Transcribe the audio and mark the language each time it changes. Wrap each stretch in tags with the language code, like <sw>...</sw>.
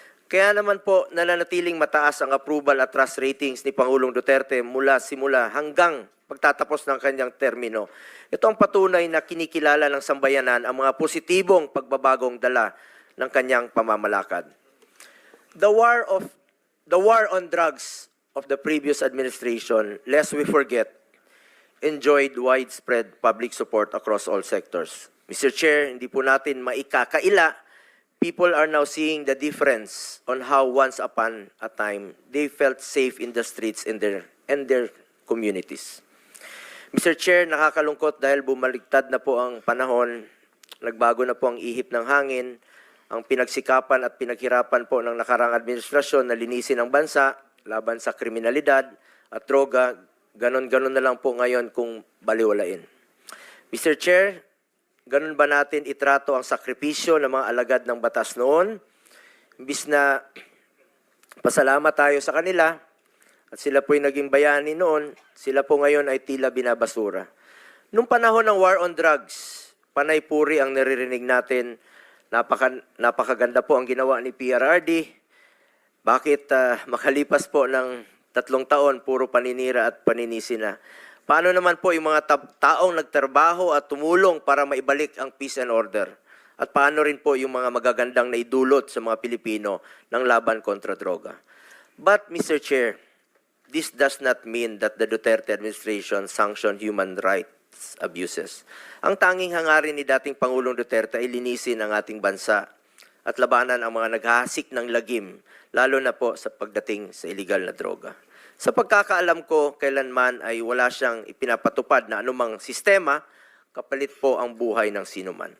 <tl>Kaya naman po nananatiling mataas ang approval at trust ratings ni Pangulong Duterte mula simula hanggang pagtatapos ng kanyang termino. Ito ang patunay na kinikilala ng sambayanan ang mga positibong pagbabagong dala ng kanyang pamamalakad.</tl> <en>The war on drugs of the previous administration, lest we forget, enjoyed widespread public support across all sectors. Mr. Chair,</en> <tl>hindi po natin maikakaila.</tl> <en>People are now seeing the difference on how once upon a time they felt safe in the streets and their communities. Mr.</en> <tl>Chair, nakakalungkot dahil bumaligtad na po ang panahon, nagbago na po ang ihip ng hangin, ang pinagsikapan at pinaghirapan po ng nakarang administrasyon na linisin ang bansa laban sa kriminalidad at droga, ganon-ganon na lang po ngayon kung baliwalain. Mr. Chair, ganon ba natin itrato ang sakripisyo ng mga alagad ng batas noon? Imbis na pasalamat tayo sa kanila at sila po'y naging bayani noon, sila po ngayon ay tila binabasura. Nung panahon ng war on drugs, panay puri ang naririnig natin, napakaganda po ang ginawa ni PRRD. Bakit makalipas po ng 3 taon, puro paninira at paninisi na? Paano naman po yung mga taong nagtrabaho at tumulong para maibalik ang peace and order? At paano rin po yung mga magagandang naidulot sa mga Pilipino ng laban kontra droga?</tl> <en>But, Mr. Chair, this does not mean that the Duterte administration sanctioned human rights abuses.</en> <tl>Ang tanging hangarin ni dating Pangulong Duterte ay linisin ang ating bansa at labanan ang mga naghahasik ng lagim, lalo na po sa pagdating sa illegal na droga. Sa pagkakaalam ko, kailanman ay wala siyang ipinapatupad na anumang sistema, kapalit po ang buhay ng sinuman.</tl>